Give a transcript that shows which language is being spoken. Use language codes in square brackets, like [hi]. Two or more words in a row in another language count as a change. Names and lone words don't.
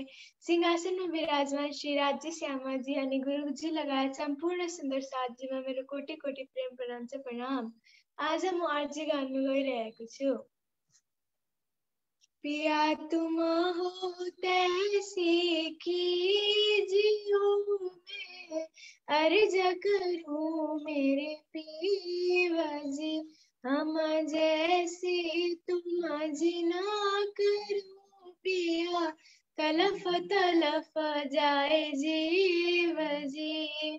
[ne] सिंहासन में विराजमान श्री राज्य श्यामा जी अनि गुरुजी लगायत सम्पूर्ण सुन्दर साथजीमा मेरो कोटि कोटि प्रेम प्रणाम छ। प्रणाम। आज म आरजी गाउन गइरहेको छु। [hi] पिया तुम हो तैसी कीजियो मैं, अर्ज करूं मेरे पीवा जी, हम जैसी तुम जिना करो पिया, तलफ तलफ जाए जीव जी।